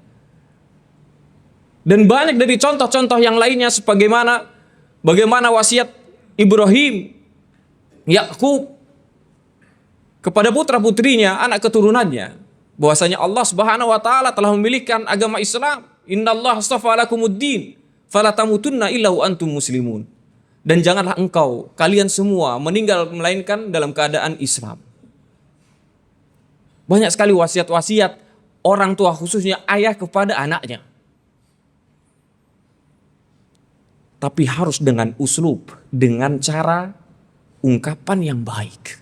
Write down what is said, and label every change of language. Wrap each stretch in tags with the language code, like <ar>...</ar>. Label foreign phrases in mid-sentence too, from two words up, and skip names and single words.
<id>Dan banyak dari contoh-contoh yang lainnya bagaimana wasiat Ibrahim, Yakub kepada putra-putrinya, anak keturunannya, bahwasanya Allah</id> <ar>سبحانه وتعالى</ar> <id>telah memilihkan agama Islam.</id> <ar>إن الله اصطفى لكم الدين فلا تموتن إلا وأنتم مسلمون.</ar> <id>Dan janganlah kalian semua meninggal melainkan dalam keadaan Islam. Banyak sekali wasiat-wasiat orang tua, khususnya ayah kepada anaknya. Tapi harus dengan uslub, dengan cara ungkapan yang baik.</id>